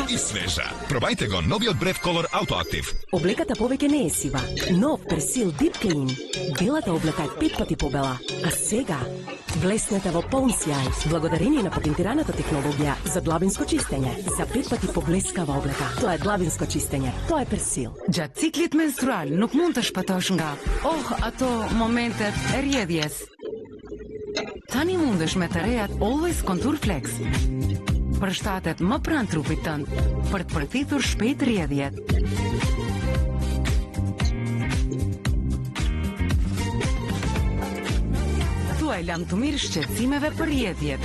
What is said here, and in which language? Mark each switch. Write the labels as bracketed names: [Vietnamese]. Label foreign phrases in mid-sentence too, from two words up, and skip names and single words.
[Macedonian] и свежа. Пробајте го новиот брев Color Autoactive. Облеката повеќе не е сива. Нов Persil Deep Clean. Белата облека е 5 пати побела. А сега блеснете во полн сјај, благодарение на патентираната технологија за длабинско чистење. За 5 пати поблескава облека. Тоа е длабинско чистење. Тоа е Persil. [Albanian] Gjatë ciklit menstrual nuk mund të shpëtosh nga ato momentet e rjedhjes. Tani mundesh me të rejat Always Contour Flex. Përshtatet më pranë trupit tënd për të përthithur shpejt rjedhjet. Thuaj lam të mirë shqetësimeve për rjedhjet.